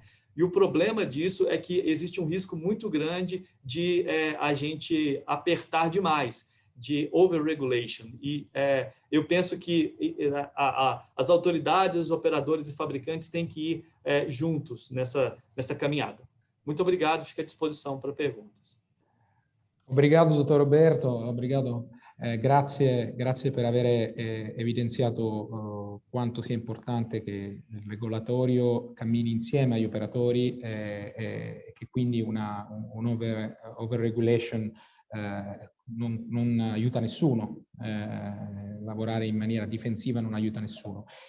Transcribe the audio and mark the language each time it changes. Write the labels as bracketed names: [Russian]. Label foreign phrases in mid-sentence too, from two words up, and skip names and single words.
[Portuguese] E o problema disso é que existe um risco muito grande de a gente apertar demais, de overregulation. E eu penso que as autoridades, os operadores e fabricantes têm que ir juntos nessa caminhada. Muito obrigado, fico à disposição para perguntas. Obrigado, dottor Roberto, obrigado. [Italian] Grazie per aver evidenziato quanto sia importante che il regolatorio cammini insieme agli operatori e che quindi un overregulation non aiuta nessuno, lavorare in maniera difensiva non aiuta nessuno.